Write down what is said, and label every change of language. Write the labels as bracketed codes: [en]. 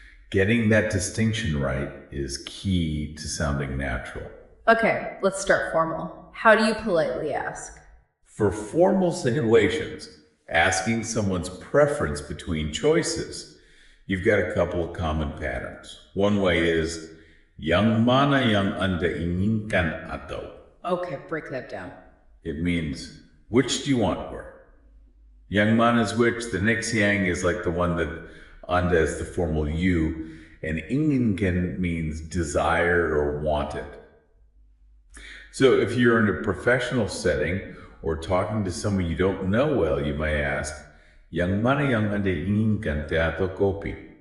[en] Getting that distinction right is key to sounding natural. Okay, let's start formal. How do you politely ask? For formal situations, asking someone's preference between choices, you've got a couple of common patterns. One way is, [id] yang mana yang Anda inginkan atau? [en] Okay, break that down. It means, which do you want where? Yang mana is which, the next yang is like the one that Anda is the formal you, and inginkan means desired or wanted. So if you're in a professional setting or talking to someone you don't know well, you may ask, [id] yang mana yang Anda inginkan, teh atau kopi?